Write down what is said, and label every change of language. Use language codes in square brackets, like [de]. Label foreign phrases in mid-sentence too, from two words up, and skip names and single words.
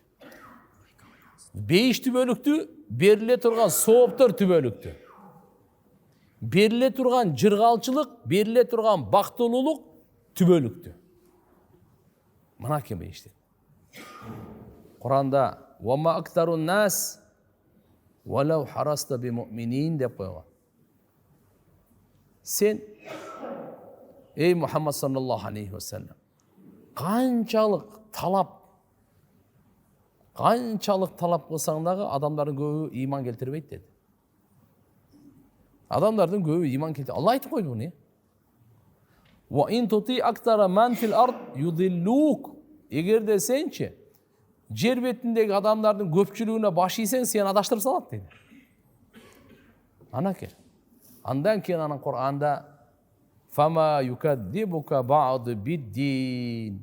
[ky] Бейиш түбөлүктү, бериле турган сооптор түбөлүктү. Бериле турган жыргалчылык, бериле турган бактылуулук түбөлүктү. Мына кем бейишти. [ar] Куранда وما أكثر الناس ولو حرصت بمؤمنين [ky] деп койгон. Сен эй Мухаммад [ar] صلى الله عليه وسلم, [ky] канчалык талап кылсаң дагы адамдардын көбү иман келтирбейт деди. Адамдардын көбү иман келтирбейт. Алла айтып койду буну. [ar] وإن تطع أكثر من في الأرض يضلوك. [ky] Эгерде сенчи жер бетиндеги адамдардын көпчүлүгүнө баш ийсең, сени адаштырып салат дейт. Анаке. Андан кийин анын Кур'анда [ar] فما يكذبك بعد بالدين.